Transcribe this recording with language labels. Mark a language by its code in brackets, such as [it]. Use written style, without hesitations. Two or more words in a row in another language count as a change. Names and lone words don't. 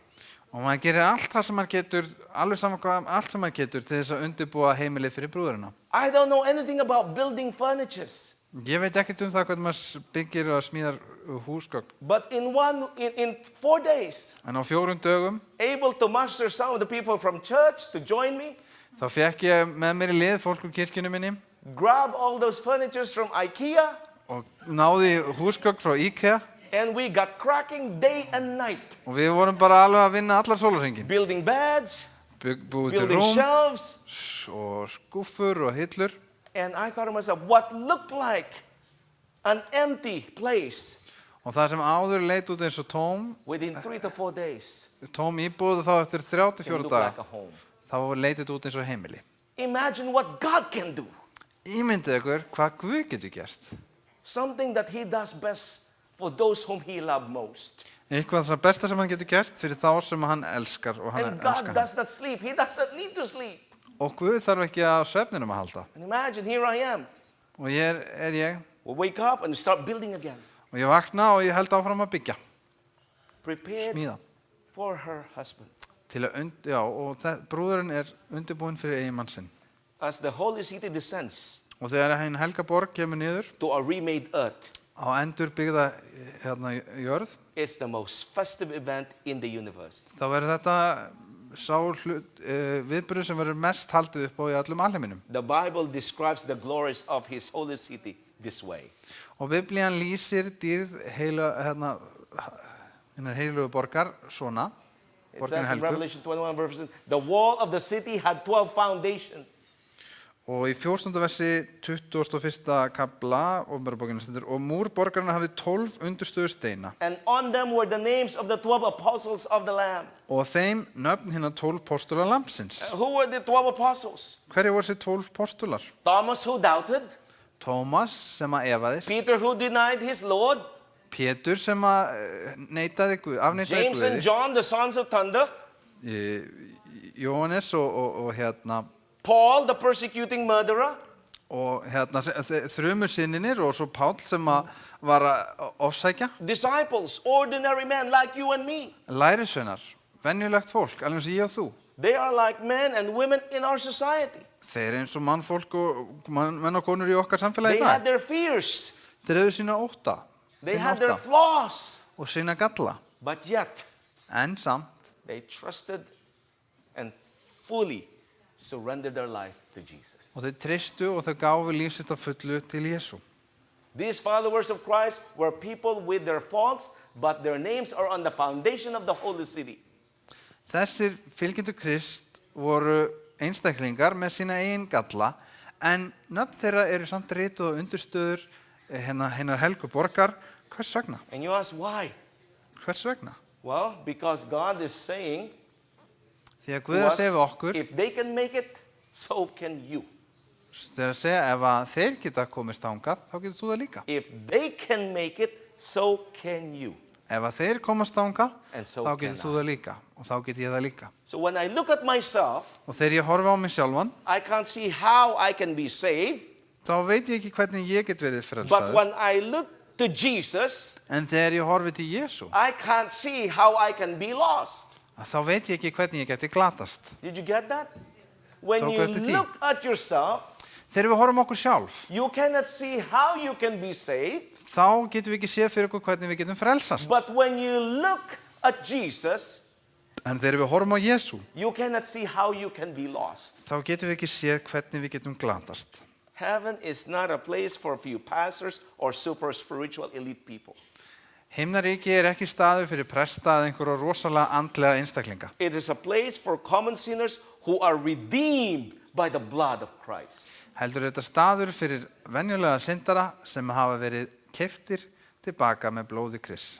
[is] Og maður gerir allt það sem maður getur, alveg saman hvað, allt sem maður getur til þess að undirbúa heimilið fyrir brúðurina. [en] I don't know anything about building furnitures. [is] Ég veit ekkert það hvernig maður byggir og smíðar húsgögn. [en] But in 4 days, [is] En á 4 dögum [en] able to muster some of the people from church to join me, [is] þá fekk ég með mér í lið fólk úr kirkjunni minni [en] grab all those furnitures from IKEA, [is] og náði húsgögn frá IKEA [en] and we got cracking day and night. [is] og við vorum bara alveg að vinna allar sólarhringinn. [en] Building beds, [is] Búið til [en] building [is] rúm [en] shelves. [is] og skúffur og hillur. [en] And I thought to myself, what looked like an empty place [is] Og það sem áður leit út eins og [en] within 3 to 4 days [is] tóm íbúð þá eftir [en] can [is] 34 [en] look like a [is] daga, [en] home. [is] þá leitið út eins og heimili. [en] Imagine what God can do. [is] Ímyndið ykkur hvað Guð getur gert. [en] Something that he does best for those whom he loves most. [is] Eitthvað það besta sem hann getur gert fyrir þá sem hann elskar og hann [en] And God [is] elskar hann. [en] does not sleep. He doesn't need to sleep. [is] Og Guð þarf ekki að svefninum að halda. [en] And imagine, here I am. [is] Og ég er ég [en] We wake up and start building again. [is] og ég vakna og ég held áfram að byggja, [en] Prepared [is] smíða. [en] for her husband. [is] Til að og brúðurinn er undirbúinn fyrir eiginmann sinn. [en] As the holy city descends [is] Og þegar hinn helga borg kemur niður [en] to a remade earth, [is] á endur byggða jörð, [en] it's the most festive event in the universe. [is] þá verður þetta viðburður sem verður mest haldið upp á í allum alheiminum. [en] The Bible describes the glories of his holy city this way. [is] Og Biblían lýsir dýrð hinnar heilugu borgar svona, [en] It [is] borgin [en] says in [is] helgu. [en] Revelation 21 verse 10, the wall of the city had 12 foundations. [is] Og í 14. versi 21. kapla Opinberabókinni stendur og múr borgarinnar hafði 12 undirstöðu steina [en] And on them were the names of the 12 apostles of the Lamb. [is] og þeim nöfn hinnar 12 postula lampsins. [en] Who were the 12 apostles? [is] Hverju voru þessi 12 postular? [en] Thomas, who doubted. [is] Tómas sem að efaðist, [en] Peter, who denied his Lord. [is] Pétur sem að afneitaði [en] James and [is] Guði, [en] John, the sons of thunder. [is] Jóhannes og [en] Paul, the persecuting murderer. [is] og þrumusinninir og svo Páll sem að var að ofsækja. [en] Disciples, ordinary men like you and me. [is] Lærisveinar, venjulegt fólk, alveg eins og ég og þú. [en] They are like men and women in our society. [is] Þeir eins og mannfólk og menn og konur í okkar samfélagi [en] They [is] í [en] had [is] dag. [en] their fears. [is] Þeir hefðu sína ótta, [en] They had their flaws. [is] og sína galla. [en] But yet, [is] En samt, [en] they trusted and fully surrendered their life to Jesus. [is] og þeir treystu og þeir gáfu lífsitt að fullu til Jesú. [en] These followers of Christ were people with their faults, but their names are on the foundation of the holy city. [is] Þessir fylgjendur Krist voru einstaklingar með sína eigin galla, en nöfn þeirra eru samt rituð og undirstöður hinnar helgu borgar. Hvers vegna? [en] And you ask why? [is] Hvers vegna? [en] Well, because God is saying [is] Því að [en] to [is] Guð er að [en] us, [is] segja við okkur, [en] if they can make it, so can you. [is] þeir að segja ef að þeir geta komist þangað, þá getur þú það líka. [en] If they can make it, so can you. [is] Ef að þeir komast þangað, [en] And so [is] þá [en] can [is] getur þú það líka og þá get ég það líka. [en] So when I look at myself, [is] Og þegar ég horfi á mig sjálfan, [en] I can't see how I can be saved. [is] þá veit ég ekki hvernig ég get verið [en] But [is] frelsaður. [en] when I look to Jesus, [is] En þegar ég horfi til Jesú, [en] I can't see how I can be lost. [is] þá veit ég ekki hvernig ég geti glatast. [en] Did you get that? When [is] Tóku [en] you [is] eftir því? [en] look at yourself, [is] Þegar við horfum okkur sjálf, [en] you cannot see how you can be saved. [is] þá getum við ekki séð fyrir okkur hvernig við getum frelsast. [en] But when you look at Jesus, [is] En þegar við horfum á Jesú, [en] you cannot see how you can be lost. [is] þá getum við ekki séð hvernig við getum glatast. [en] Heaven is not a place for a few pastors or super spiritual elite people. [is] Himnaríki ekki staður fyrir presta eða einhverja rosalega andlega einstaklinga. [en] It is a place for common sinners who are redeemed by the blood of Christ. [is] Heldur þetta staður fyrir venjulega syndara sem hafa verið keyptir tilbaka með blóði Krists.